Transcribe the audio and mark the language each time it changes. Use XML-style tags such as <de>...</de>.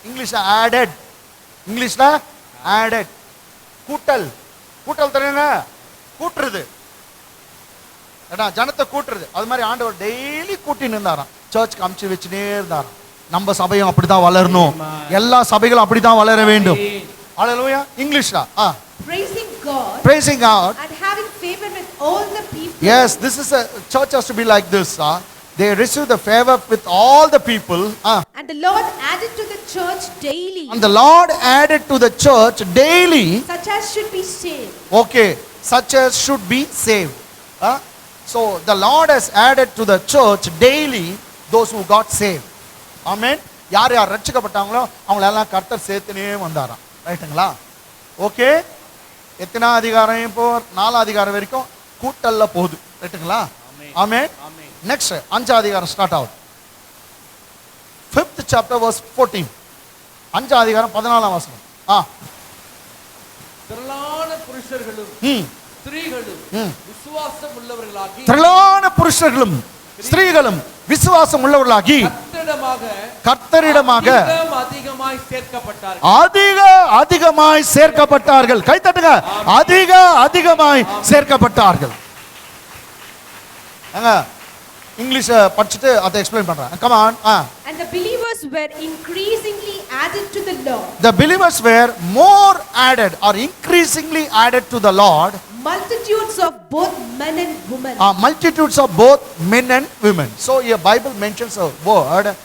<ta>இங்கிலீஷ்ல ஆடட். இங்கிலீஷ்ல ஆடட். கூட்டல் தெரியுங்க, கூட்டுறது. ஜனத்தை கூட்டுறது. அது மாதிரி ஆண்டவர் டெய்லி கூட்டின்னு இருந்தாராம். சர்ச்சுக்கு அமுச்சு வச்சுனே இருந்தாராம். நம்ம சபையும் அப்படிதான் வளரணும். எல்லா சபைகளும் அப்படிதான் வளர வேண்டும். ஹalleluya.</ta> <en>இங்கிலீஷ்ல praising God and having favor with all the people. Yes, this is a church has to be like this. they received the favor with all the people. And the Lord added to the church daily And the Lord added to the church daily, such as should be saved. okay, such as should be saved. So the Lord has added to the church daily those who got saved. Amen.</en> <ta>யார் யார் ரட்சிக்கப்பட்டாங்களோ அவங்களெல்லாம் கர்த்தர் சேர்த்துனே வந்தாராம். ரைட்டுங்களா? Okay, எத்தனை அதிகாரம்? இப்போ 4 அதிகாரம் வரைக்கும் கூட்டல்ல போகுது. ரைட்டுங்களா? ஆமென். நெக்ஸ்ட் 5 அதிகாரம் ஸ்டார்ட் ஆகுது.</ta> <en>5th chapter verse 14.</en> <ta>5 அதிகாரம் 14ஆம் வசனம். திரளான புருஷர்களும் ஸ்திரீகளும் விசுவாசம் உள்ளவர்களாகி, திரளான புருஷர்களும் ஸ்திரீகளும் விசுவாசம் உள்ளவர்களாகி கர்த்தரிடமாக அதிகமாய் சேர்க்கப்பட்டார்கள். அதிகமாய் சேர்க்கப்பட்டார்கள். கை தட்டுங்க. அதிகமாய் சேர்க்கப்பட்டார்கள். இங்கிலீஷ் படிச்சுட்டு அதை எக்ஸ்பிளைன் பண்றேன்.</ta> <en>Come on. And the believers were increasingly added to the Lord. The believers were more added or increasingly added to the Lord. Multitudes of both men and women. Multitudes of both men and women. So your Bible mentions a word.</en>